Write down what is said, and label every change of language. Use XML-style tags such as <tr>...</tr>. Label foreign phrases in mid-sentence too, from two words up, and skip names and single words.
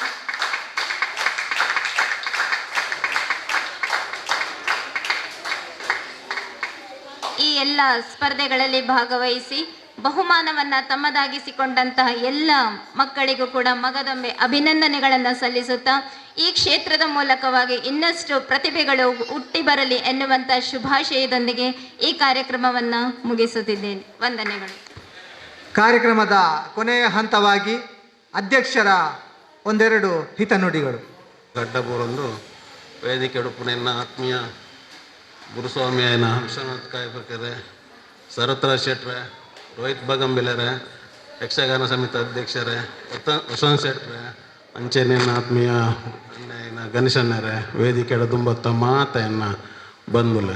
<kn>ಈ ಎಲ್ಲ ಸ್ಪರ್ಧೆಗಳಲ್ಲಿ ಭಾಗವಹಿಸಿ ಬಹುಮಾನವನ್ನು ತಮ್ಮದಾಗಿಸಿಕೊಂಡಂತಹ ಎಲ್ಲ ಮಕ್ಕಳಿಗೂ ಕೂಡ ಮಗದೊಮ್ಮೆ ಅಭಿನಂದನೆಗಳನ್ನು ಸಲ್ಲಿಸುತ್ತಾ, ಈ ಕ್ಷೇತ್ರದ ಮೂಲಕವಾಗಿ ಇನ್ನಷ್ಟು ಪ್ರತಿಭೆಗಳು ಹುಟ್ಟಿ ಬರಲಿ ಎನ್ನುವಂಥ ಶುಭಾಶಯದೊಂದಿಗೆ ಈ ಕಾರ್ಯಕ್ರಮವನ್ನು ಮುಗಿಸುತ್ತಿದ್ದೇನೆ. ವಂದನೆಗಳು. ಕಾರ್ಯಕ್ರಮದ ಕೊನೆಯ ಹಂತವಾಗಿ ಅಧ್ಯಕ್ಷರ ಒಂದೆರಡು ಹಿತನುಡಿಗಳು.</kn> <tcy>ಗಡ್ಡಬೂರೊಂದು ವೇದಿಕೆ ಉಡುಪುನೆನ್ನ ಆತ್ಮೀಯ ಗುರುಸ್ವಾಮಿ ಆಯನ ವಿಶ್ವನಾಥ್ ಕಾಯಪಕೆರೆ, ಸರತ್ರ ಶೆಟ್ರೆ, ರೋಹಿತ್ ಬಗಂಬಿಲರೆ, ಯಕ್ಷಗಾನ ಸಮಿತಿ ಅಧ್ಯಕ್ಷರೇ, ವಸಂತ್ ಶೆಟ್ರೆ, ಅಂಚೆನಿನ ಆತ್ಮೀಯ ಅಣ್ಣಯ್ಯನ ಗಣೇಶನ್ನರೇ, ವೇದಿಕೆಯ ದುಂಬತ್ತ ಮಾತೆಯನ್ನ ಬಂದುಲೆ.</tcy>